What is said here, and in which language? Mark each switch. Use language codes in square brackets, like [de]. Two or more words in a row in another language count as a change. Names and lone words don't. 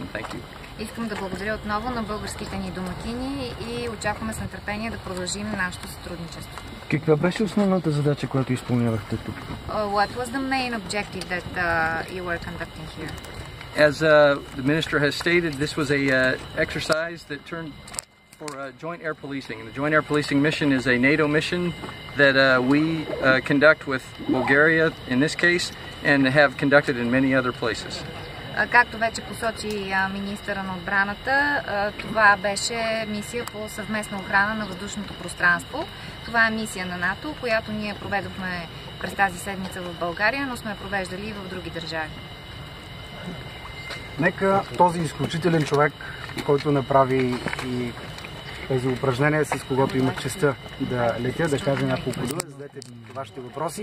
[en] Thank you. [bg] Искам да благодаря отново на българските ни домакини и очакваме с нетърпение да продължим нашето сътрудничество. Каква беше основната задача, която изпълнявахте тук? [en] What was the main objective that you were conducting here? As the minister has stated, this was a exercise that turned for joint air policing. And the joint air policing mission is a NATO mission that we conduct with Bulgaria in this case and have conducted in many other places. [bg] Както вече посочи министъра на отбраната, това беше мисия по съвместна охрана на въздушното пространство. Това е мисия на НАТО, която ние проведохме през тази седмица в България, но сме провеждали и в други държави. Нека този изключителен човек, който направи и тези упражнения, с когото имах честта да летя, да кажа няколко думи, зададете вашите въпроси.